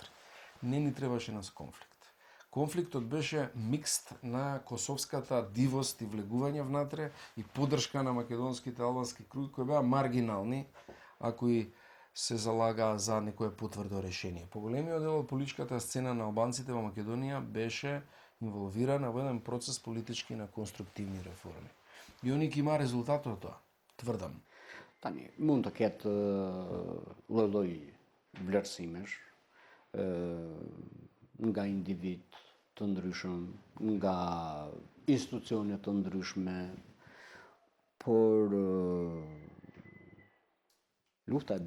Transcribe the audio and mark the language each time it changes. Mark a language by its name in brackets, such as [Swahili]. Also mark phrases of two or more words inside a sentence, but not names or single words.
[Macedonian] Не ни требаше нас конфликт. Конфликтот беше микст на косовската дивост и влегување внатре и поддршка на македонските албански круги кои беа маргинални, а кои се залагаа за некое потврдо решение. Поголемиот дел од политичката сцена на албанците во Македонија беше инволвирана во еден процес политички на конструктивни реформи. И они ќе има резултат од тоа, тврдам. [Albanian] Tani, mund të ketë lloj-lloj vlerësimesh nga individ të ndryshëm, nga institucione të ndryshme, por lufta e